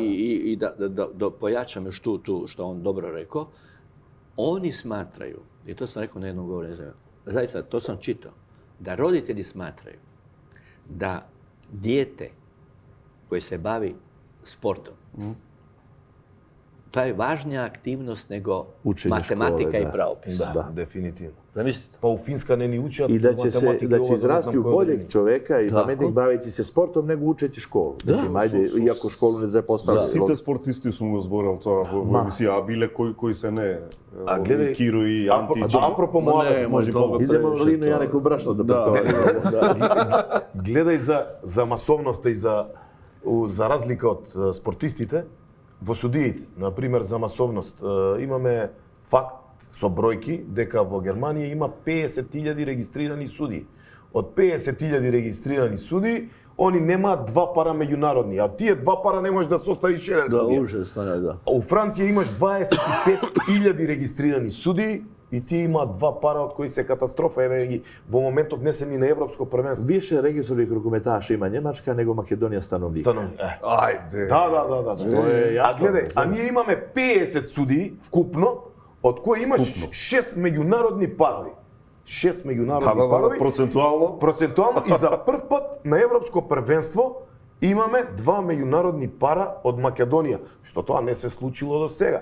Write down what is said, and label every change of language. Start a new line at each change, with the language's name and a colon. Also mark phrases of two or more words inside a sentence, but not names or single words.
Croatian: I da pojačam još tu što on dobro rekao, oni smatraju, i to sam rekao na jednom govoru, ne znam, zaista to sam čitao, da roditelji smatraju da dijete koje se bavi sportom To je važnija aktivnost nego Učenje matematika škole, i da. pravopis.
Macedonian: Да, дефинитивно.
Croatian: Zamislite.
Macedonian: Па у Финска не ни учат
Croatian: I da će
Macedonian: математика,
Croatian: izrasti u boljeg čoveka i Tako. pametnih baviti se sportom nego učeći školu. Mislim, ajde, iako školu ne zapostavlja.
Macedonian: Сите спортисти сум го зборил тоа во емисија, а биле кои се не. А гледај, Киро и Анти. апропо младата, може помогне.
Croatian: Idemo Lino i ja neko brašno da pretovarimo.
Macedonian: гледај за масовноста и за разлика од спортистите во судиите, на пример за масовност, имаме факт со бројки дека во Германија има 50.000 регистрирани суди. Од 50.000 регистрирани суди, они немаат 2 пара меѓународни, а тие 2 пара не можеш да составиш еден
Croatian: Da,
Macedonian: судија.
Croatian: užasno, da.
Macedonian: А у Франција имаш 25.000 регистрирани суди и тие имаат 2 пара од кои се катастрофа, еве ги во моментот не се ни на европско првенство.
Croatian: Više registrovanih rukometaša ima Njemačka nego Makedonija stanovnika.
Macedonian: Станови. Ајде. Да.
Croatian: To je
Macedonian: А
Croatian: jasno.
Macedonian: гледај, а ние имаме 50 суди вкупно, од кои имаш 6 меѓународни парови. 6 меѓународни парови. Процентуално. Процентуално и за прв пат на европско првенство имаме 2 меѓународни пара од Македонија, што тоа не се случило до сега.